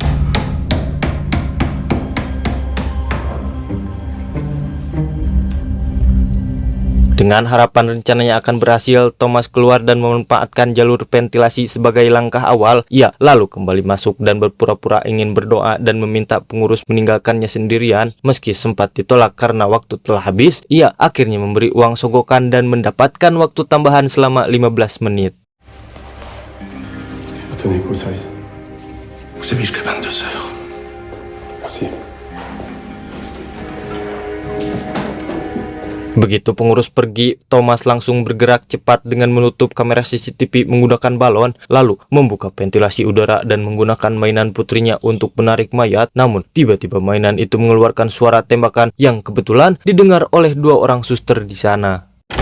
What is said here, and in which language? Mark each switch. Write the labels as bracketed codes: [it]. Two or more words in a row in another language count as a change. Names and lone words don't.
[id] Dengan harapan rencananya akan berhasil, Thomas keluar dan memanfaatkan jalur ventilasi sebagai langkah awal. Ia lalu kembali masuk dan berpura-pura ingin berdoa dan meminta pengurus meninggalkannya sendirian. Meski sempat ditolak karena waktu telah habis, ia akhirnya memberi uang sogokan dan mendapatkan waktu tambahan selama 15 menit. [fr] Tenez pour le service. Vous avez jusqu'à 22 heures. Merci. [id] Begitu pengurus pergi, Thomas langsung bergerak cepat dengan menutup kamera CCTV menggunakan balon, lalu membuka ventilasi udara dan menggunakan mainan putrinya untuk menarik mayat. Namun tiba-tiba mainan itu mengeluarkan suara tembakan yang kebetulan didengar oleh dua orang suster di sana.